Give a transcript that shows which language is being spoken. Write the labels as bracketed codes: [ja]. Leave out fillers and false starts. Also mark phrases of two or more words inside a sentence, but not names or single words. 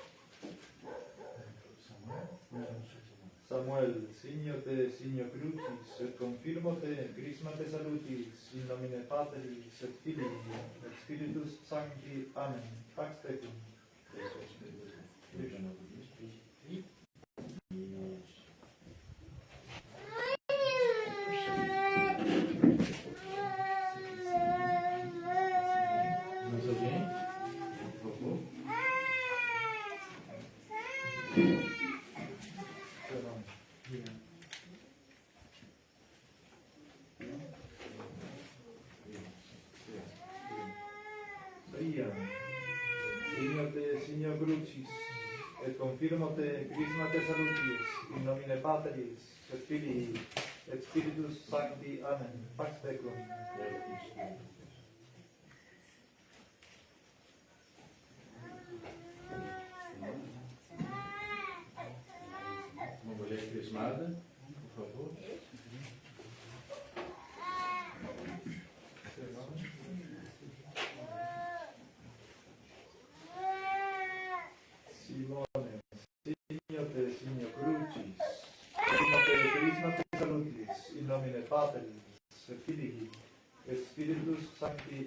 [la] Samuel, signo te, signo crucis, et confirmo te, crisma te salutis, in nomine Patris, et Filii, et Spiritus Sancti. Amen. Pax tecum. [pt] Mais alguém? Por favor. [la] Maria, signo te, signo crucis, et confirmo te, crisma te salutis, in nomine Patris, et Filii, et Spiritus Sancti. Amen. Pax tecum. [pt] Uma mulher crismada, por favor. [la] Simone, signo te, signo crucis, signo te, crisma te salutis, in nomine Patris, et Filii, et Spiritus Sancti.